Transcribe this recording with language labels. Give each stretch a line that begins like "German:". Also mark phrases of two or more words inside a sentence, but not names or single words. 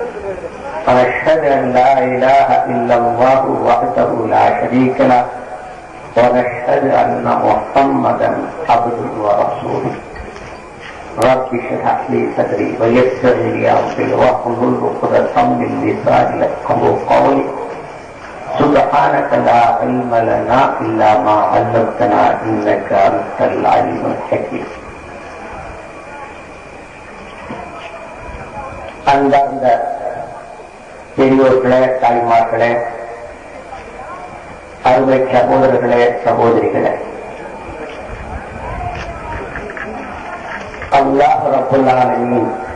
Arabic: ونشهد أن لا إله إلا الله وحده لا شريك له ونشهد أن محمدا عبده ورسوله. رب اشرح لي صدري ويسر لي أمري واحلل عقدة من لساني يفقهوا قولي. سبحانك لا علم لنا إلا ما علمتنا إنك أنت العليم الحكيم.
Tamil: அன்பார்ந்த பெரியோர்களே, தாய்மார்களே, அருமை சகோதரர்களே, சகோதரிகளே,
Arabic: الله رب العالمين